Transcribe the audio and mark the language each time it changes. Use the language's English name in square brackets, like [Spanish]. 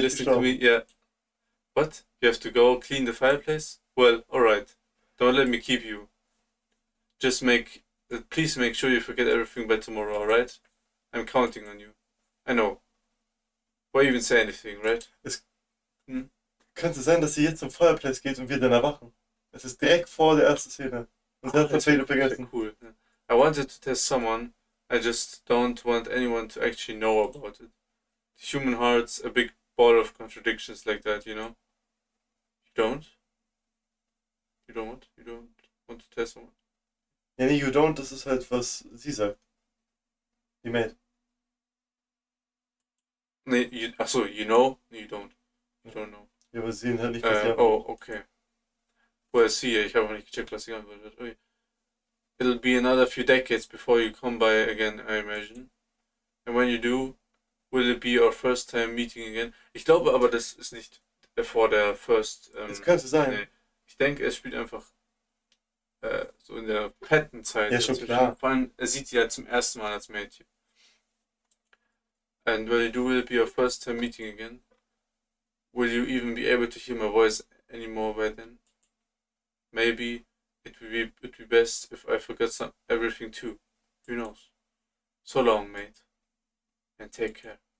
[English] listening to me? Yeah. What? You have to go clean the fireplace? Well, alright. Don't let me keep you. Just please make sure you forget everything by tomorrow, alright? I'm counting on you. I know. Why even say anything, right? [German] Könnte sein, dass sie jetzt zum Fireplace geht und wir dann erwachen. Es ist direkt vor der ersten Szene. Und das hat Fede vergessen. Cool. [English] I wanted to test someone. I just don't want anyone to actually know about it. The human heart's a big ball of contradictions like that, you know? You don't? You don't what? You don't want to test someone? [German] Ja, nee, [English] you don't, [German] das ist halt, was sie sagt. Die Maid. Nee, achso, [English] you know? No, you don't. You don't know. [German] Ja, aber sie sehen halt nicht, was sie [English] Oh, okay. Well, see, [German] ich habe nicht gecheckt, was sie geantwortet hat. [English] It'll be another few decades before you come by again, I imagine. And when you do, will it be our first time meeting again? [German] Ich glaube aber, das ist nicht vor der First... Das könnte sein. Nee. Ich denke, es spielt einfach so in der Pattern-Zeit. Ja, schon klar. Vor allem, er sieht sie ja zum ersten Mal als Mädchen. [English] And when you do, will it be your first time meeting again? Will you even be able to hear my voice anymore by then? Maybe it would be best if I forgot everything too. Who knows? So long, mate. And take care.